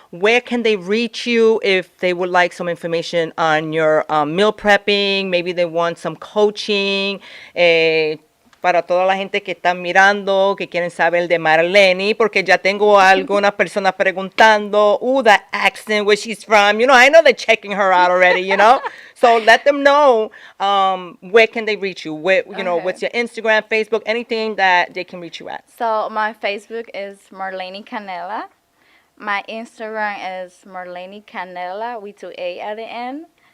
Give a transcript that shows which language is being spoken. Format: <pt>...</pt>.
<en>Where can they reach you if they would like some information on your meal prepping? Maybe they want some coaching.</en> <es>Para toda la gente que están mirando, que quieren saber de Marlene, porque ya tengo algunas personas preguntando,</es> <en>that accent, where she's from. I know they're checking her out already, So let them know where can they reach you? Where, what's your Instagram, Facebook, anything that they can reach you at. So my Facebook is Marlene Canela. My Instagram is Marlene Canela with 2 A at the end.</en>